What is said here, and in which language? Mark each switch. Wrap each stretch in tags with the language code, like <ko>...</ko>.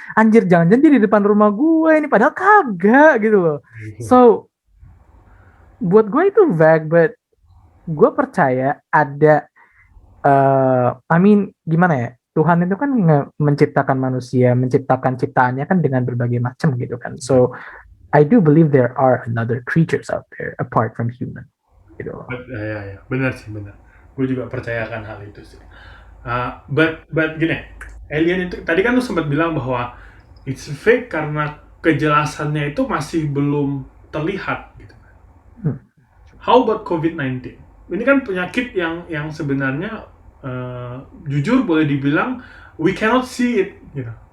<id>Anjir jangan-jangan dia di depan rumah gue ini, padahal kagak gitu loh. So, buat gue itu vague, but gue percaya ada,</id> <en>I mean</en> <id>gimana ya, Tuhan itu kan menciptakan manusia, menciptakan ciptaannya kan dengan berbagai macam gitu kan.</id> <en>So, I do believe there are another creatures out there apart from human</en> <id>gitu loh. Ya, benar sih benar. Gue juga percayakan hal itu sih. But gini, alien itu tadi kan lu sempat bilang bahwa</id> <en>it's fake</en> <id>karena kejelasannya itu masih belum terlihat gitu. Hmm.</id> <en>How about COVID-19?</en> <id>Ini kan penyakit yang sebenarnya jujur boleh dibilang</id> <en>we cannot see it</en> <id>gitu.</id>